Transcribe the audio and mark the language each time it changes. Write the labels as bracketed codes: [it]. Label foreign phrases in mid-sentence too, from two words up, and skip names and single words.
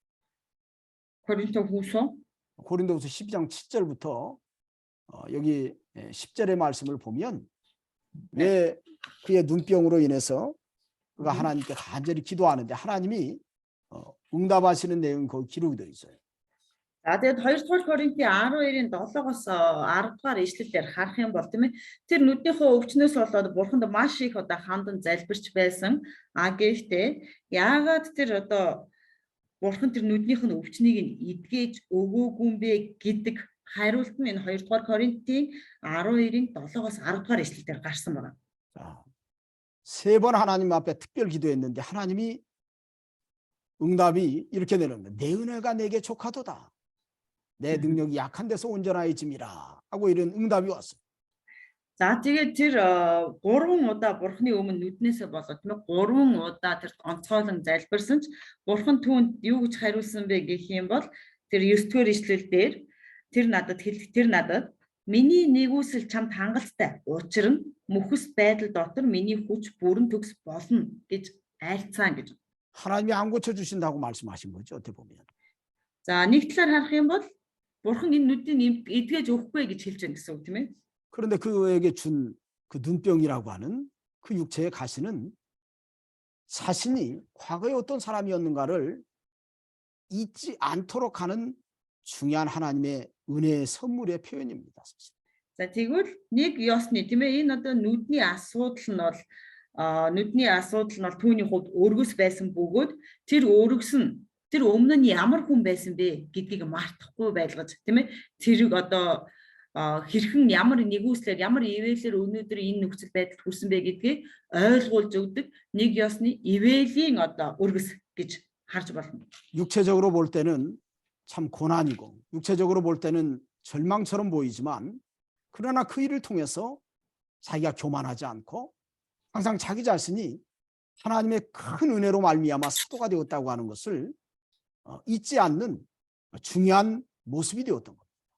[ko] 고린도후서 12장 7절부터 여기 10절의 말씀을 보면 왜 그의 눈병으로 인해서 그가 하나님께 간절히 기도하는데 하나님이 응답하시는 내용 거기 기록이 되어 있어요. [mn] За тэгээд 2 дугаар Коринтын 12-ийн 7-оос 10 дугаар ишлэлээр харах юм бол тийм ээ тэр нүднийхөө өвчнөөс болоод бурханд маш их одоо хандан залбирч байсан. Гэхдээ яагаад тэр одоо бурхан тэр нүднийх нь өвчнийг нь эдгэж өгөөгүй юм бэ гэдэг хариулт нь энэ 2 дугаар Коринтын 12-ийн 7-оос 10 дугаар ишлэлээр гарсан байна. [ko] 자, 3번 하나님 앞에 특별 기도했는데 하나님이 응답이 이렇게 내려옵니다. 내 은혜가 내게 족하도다. 내 능력이 약한 데서 온전하여짐이라 하고 이런 응답이 왔어요. [mn] За тэгээд тэр 3 удаа бурхны өмнө нүднээсээ болоод тийм ээ 3 удаа тэр онцгойлон залбирсан ч бурхан түүнд юу гэж хариулсан бэ гэх юм бол тэр 9-р ишлэл дээр тэр надад миний нэгүсэл чамд хангалттай. Учир нь мөхөс байдал дотор миний хүч бүрэн төгс болно гэж айлцсан гэж. [ko] 하나님이 안 고쳐주신다고 말씀하신 거죠. 어떻게 보면. [mn] За нэг талаар харах юм бол бурхан энэ нүдийг эдгэж өгөхгүй гэж хэлж байгаа гэсэн үг тийм ээ. [ko] 그런데 그에게 준 그 눈병이라고 하는 그 육체의 가시는 자신이 과거에 어떤 사람이었는가를 잊지 않도록 하는 중요한 하나님의 은혜의 선물의 표현입니다. 사실. [mn] За тэгвэл нэг ёсны тийм ээ энэ одоо нүдний асуудал нь бол түүний хувьд өргөс байсан бөгөөд тэр өргөс нь тэр өмнө нь ямар хүн байсан бэ гэдгийг мартахгүй байлгаж тийм ээ тэрийг одоо хэрхэн ямар нэгүслэр ямар ивэлэр өнөөдөр энэ нөхцөл байдалд хүрсэн бэ гэдгийг ойлгуулж өгдөг нэг ёсны ивэлийн одоо өргөс гэж харж болно. [ko] 육체적으로 볼 때는 참 고난이고 육체적으로 볼 때는 절망처럼 보이지만 그러나 그 일을 통해서 자기가 교만하지 않고 항상 자기 자신이 하나님의 큰 은혜로 말미암아 사도가 되었다고 하는 것을 잊지 않는 중요한 모습이 되었던 겁니다.